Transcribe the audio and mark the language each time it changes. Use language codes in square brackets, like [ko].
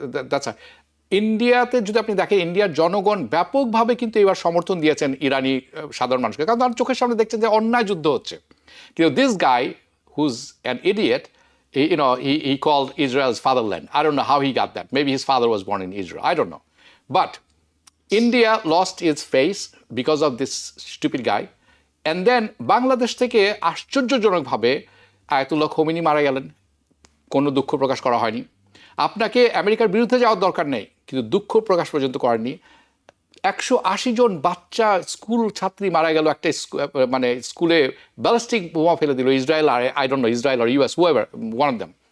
[bn] That's ইন্ডিয়াতে যদি আপনি দেখেন, ইন্ডিয়ার জনগণ ব্যাপকভাবে কিন্তু এবার সমর্থন দিয়েছেন ইরানি সাধারণ মানুষকে, কারণ তার চোখের সামনে দেখছেন যে অন্যায় যুদ্ধ হচ্ছে। [en] কিন্তু this guy who's an idiot, he called Israel's fatherland. I don't know how he got that. Maybe his father was born in Israel. I don't know. But India lost its face because of this stupid guy. [bn] And then Bangladesh থেকে আশ্চর্যজনকভাবে Ayatollah Khomeini মারা গেলেন, কোনো দুঃখ প্রকাশ করা হয়নি। আপনাকে আমেরিকার বিরুদ্ধে যাওয়ার দরকার নেই, কিন্তু দুঃখ প্রকাশ পর্যন্ত করেননি। 180 জন বাচ্চা স্কুল ছাত্রী মারা গেল একটা মানে স্কুলে ব্যালিস্টিক বোমা ফেলে দিল Israel, আর [en] I don't know, [bn] Israel আর US, [en] Whoever one of them.